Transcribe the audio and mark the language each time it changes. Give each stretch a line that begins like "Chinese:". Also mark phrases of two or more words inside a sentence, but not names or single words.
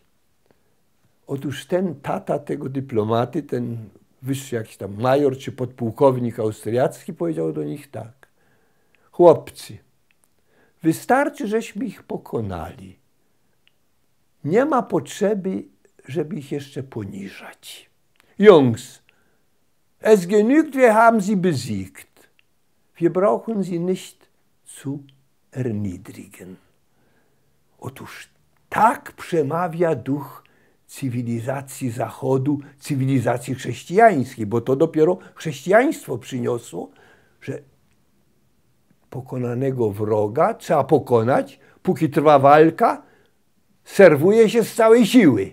Polish: Otóż ten tata tego dyplomaty, ten wyższy jakiś tam major czy podpułkownik austriacki powiedział do nich tak: chłopcy, wystarczy, żeśmy ich pokonali. Nie ma potrzeby, żeby ich jeszcze poniżać.
German: Jungs, es genügt, wir haben sie besiegt. Wir brauchen sie nicht zu erniedrigen.
Polish: Otóż tak przemawia duch cywilizacji Zachodu, cywilizacji chrześcijańskiej, bo to dopiero chrześcijaństwo przyniosło, że pokonanego wroga trzeba pokonać, póki trwa walka, serwuje się z całej siły.